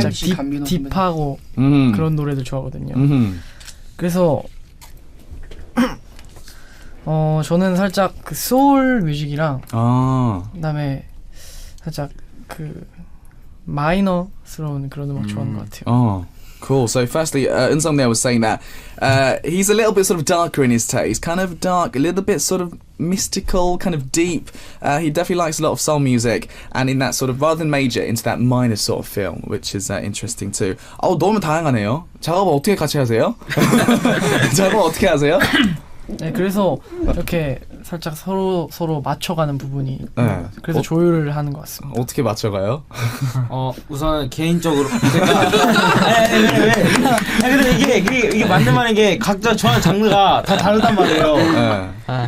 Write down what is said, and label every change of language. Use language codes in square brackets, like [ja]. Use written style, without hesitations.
[ko] 살짝 딥하고 그런 노래들 좋아하거든요. 그래서 저는 살짝 그 소울 뮤직이랑 그다음에 살짝 그 마이너스러운 그런 음악 좋아하는 것 같아요. [en] Cool. So firstly, Eunseong there was saying that he's a little bit sort of darker in his taste, kind of dark, a little bit sort of mystical, kind of deep. He definitely likes a lot of soul music, and in that sort of, rather than major, into that minor sort of feel, which is interesting too. [ko] 너무 다양하네요. 작업을 어떻게 같이 하세요? 작업을 어떻게 하세요? 네, 그래서 이렇게 살짝 서로 맞춰가는 부분이 그래서 조율을 하는 것 같습니다. 어떻게 맞춰가요? 우선 개인적으로 근데 이게 맞는 말인 게 각자 좋아하는 장르가 다 다르단 말이에요.